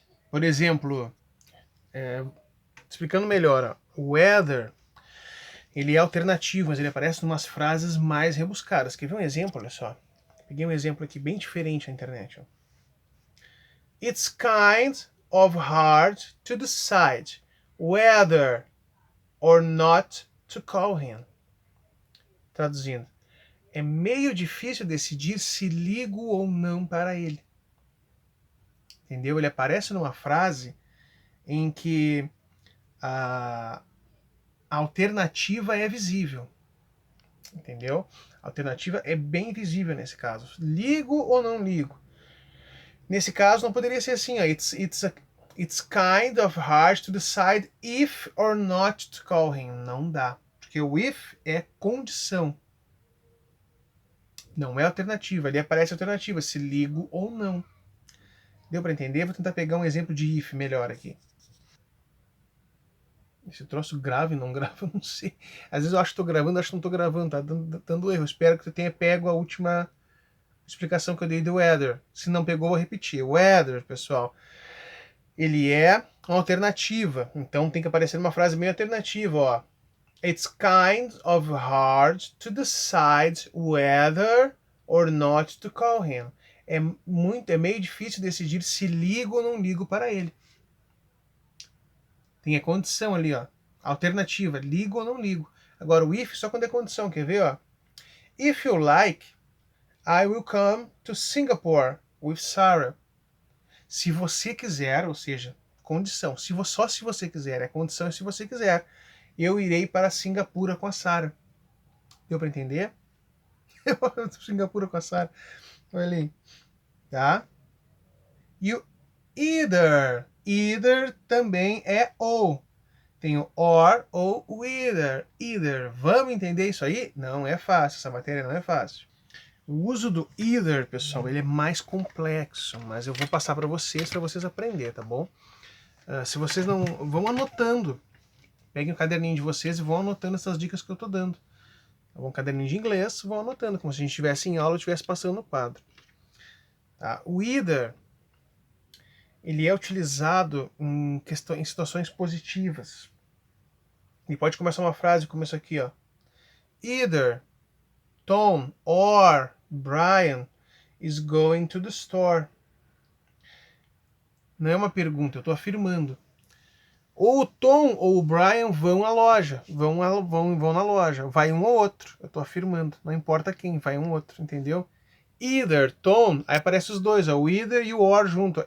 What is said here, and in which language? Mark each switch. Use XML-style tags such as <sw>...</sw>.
<pt>Por exemplo, explicando melhor, o whether, ele é alternativo, mas ele aparece em umas frases mais rebuscadas. Quer ver um exemplo? Olha só. Peguei um exemplo aqui bem diferente na internet. Ó.</pt> <en>It's kind of hard to decide whether or not to call him.</en> <pt>Traduzindo. É meio difícil decidir se ligo ou não para ele. Entendeu? Ele aparece numa frase em que a alternativa é visível. Entendeu? A alternativa é bem visível nesse caso. Ligo ou não ligo? Nesse caso, não poderia ser assim. Ó,</pt> <en>it's kind of hard to decide if or not to call him.</en> <pt>Não dá. Porque o if é condição. Não é alternativa. Ali aparece a alternativa, se ligo ou não. Deu para entender? Vou tentar pegar um exemplo de if melhor aqui. Esse troço grave, não grava, eu não sei. Às vezes eu acho que estou gravando, acho que não estou gravando, tá dando erro. Espero que tu tenha pego a última explicação que eu dei do weather. Se não pegou, vou repetir. O weather, pessoal, ele é uma alternativa. Então tem que aparecer uma frase meio alternativa, ó.</pt> <en>It's kind of hard to decide whether or not to call him.</en> <pt>É meio difícil decidir se ligo ou não ligo para ele. Tem a condição ali, ó. Alternativa, ligo ou não ligo. Agora o if só quando é condição, quer ver, ó?</pt> <en>If you like, I will come to Singapore with Sarah.</en> <pt>Se você quiser, ou seja, condição. Só se você quiser, é condição se você quiser. Eu irei para Singapura com a Sarah. Deu para entender? Singapura com a Sarah. Olha ali. Tá? E o either. Either também é ou. Tem o or ou o either. Vamos entender isso aí? Não é fácil, essa matéria não é fácil. O uso do either, pessoal, ele é mais complexo, mas eu vou passar para vocês aprenderem, tá bom? Se vocês não... vão anotando. Peguem o caderninho de vocês e vão anotando essas dicas que eu tô dando. Tá bom? Caderninho de inglês, vão anotando, como se a gente estivesse em aula e estivesse passando no quadro. Tá? O either, ele é utilizado em situações positivas. E pode começar uma frase como essa aqui, ó.</pt> <en>Either Tom or Brian is going to the store.</en> <pt>Não é uma pergunta, eu estou afirmando. Ou o Tom ou o Brian vão à loja. Vão na loja. Vai um ou outro. Eu estou afirmando. Não importa quem, vai um ou outro, entendeu?</pt> <en>Either Tom,</en> <pt>aí aparece os dois, ó, o either e o or junto. Ó.</pt>